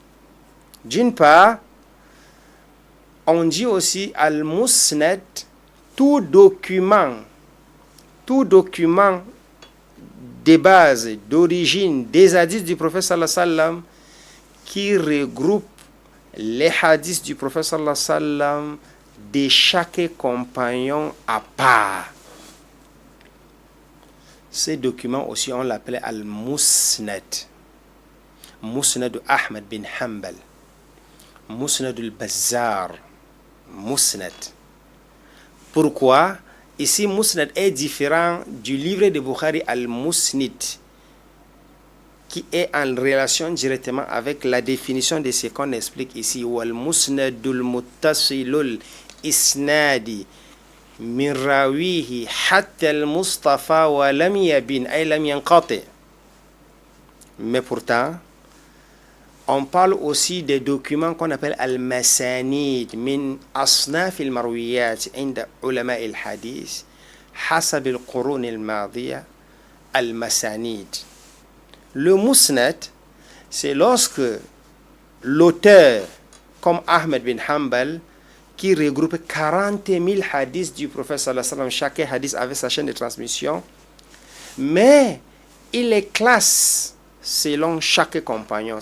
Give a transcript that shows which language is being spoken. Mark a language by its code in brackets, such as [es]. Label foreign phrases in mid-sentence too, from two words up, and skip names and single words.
[fr] D'une part, on dit aussi al-musnad, tout document de base, d'origine des hadiths du prophète [ar] صلى الله عليه وسلم [fr] qui regroupe les hadiths du prophète [ar] صلى الله عليه وسلم [fr] de chaque compagnon à part. Ces documents aussi, on l'appelait Al-Musnad. Musnad Ahmad bin Hanbal. Musnad al-Bazzar. Musnad. Pourquoi? Ici, Musnad est différent du livre de Bukhari Al-Musnid, qui est en relation directement avec la définition de ce qu'on explique ici. [ar] والمسند المتصل الإسناد. من راويه حتى المصطفى ولم يبين أي لم ينقطع. [fr] Mais pourtant, on parle aussi des documents qu'on appelle [ar] المسانيد من أصناف المرويات عند علماء الحديث حسب القرون الماضية. [fr] Al-masanid, Le musnad, c'est lorsque l'auteur, comme Ahmed bin Hanbal, qui regroupe 40 000 hadiths du prophète [ar] صلى الله عليه وسلم, [fr] chaque hadith avait sa chaîne de transmission, mais il les classe selon chaque compagnon.